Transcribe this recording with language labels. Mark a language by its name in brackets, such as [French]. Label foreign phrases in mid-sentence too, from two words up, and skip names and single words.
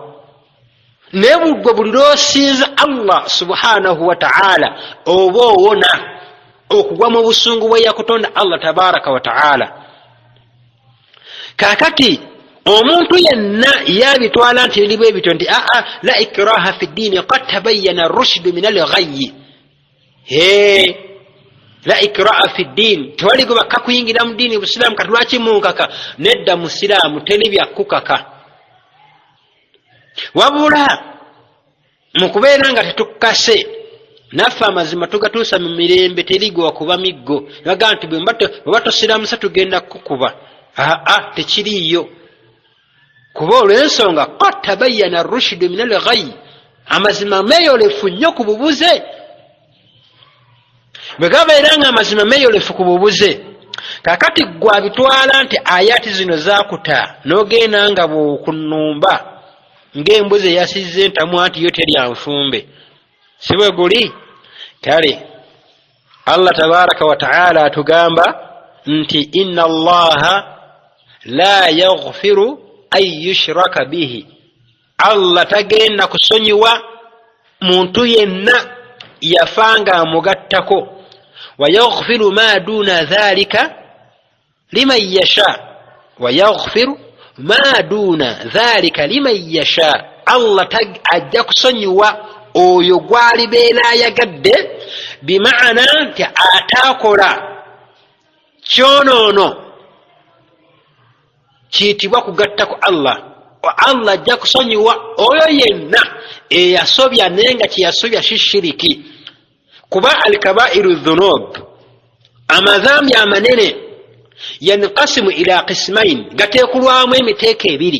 [Ganda] Naye gwe buli lw'osinza Allah [Arabic] سبحانه وتعالى [Ganda] oba owona okugwa mu busungu bwe yakutonda Allah [Arabic] تبارك وتعالى. [Ganda] Kakati omuntu yenna yabitwala nti eribu ebityo nti [Arabic] لا إكراه في الدين قد تبين الرشد من الغي. لا إكراه في الدين, [Ganda] tewali gwe bakka kuyingira mu ddiini Busiraamu kati lwaki munkaka. Nedda Musiraamu teri byakukaka, wabula mukubeera nga tetukase naffe amazima tugatuusa mu mirembe teri gwe wakuba miggo baga nti bweba tosiraamusa tugenda kukuba. Tekiriiyo, kuba olw'ensonga [Arabic] قد تبين الرشد من الغي, [Ganda] amazima meeyolefu nnyo ku bubuze. Bwe gabeera nga amazima meeyolefu ku bubuze, kakati gwe abitwala nti ayati zino zaakuta n'ogenda nga bw'okunnumba ng'embuzi eyasizza entamu anti yo terya nfumbe, si bwe guli? Kale Allah [Arabic] تبارك وتعالى [Ganda] atugamba nti [Arabic] إن الله لا يغفر أن يشرك به, [Ganda] Allah tagenda kusonyiwa muntu yenna yafanga amugattako. [Arabic] ويغفر ما دون ذلك لمن يشاء، ويغفر ما دون ذلك لمن يشاء. [Ganda] Allah ajja kusonyiwa oyo gwalibeera ayagadde, bimaana nti ataakola kyonoono kiyitibwa kugattako Allah. Allah ajja kusonyiwa oyo yenna eyasobya naye nga kyeyasobya shiriki, kuba [Arabic] الكبائر ذنوب, [Ganda] amadhambi amanene [Arabic] ينقسم إلى قسمين, [Ganda] gateekulwamu emiteeko ebiri.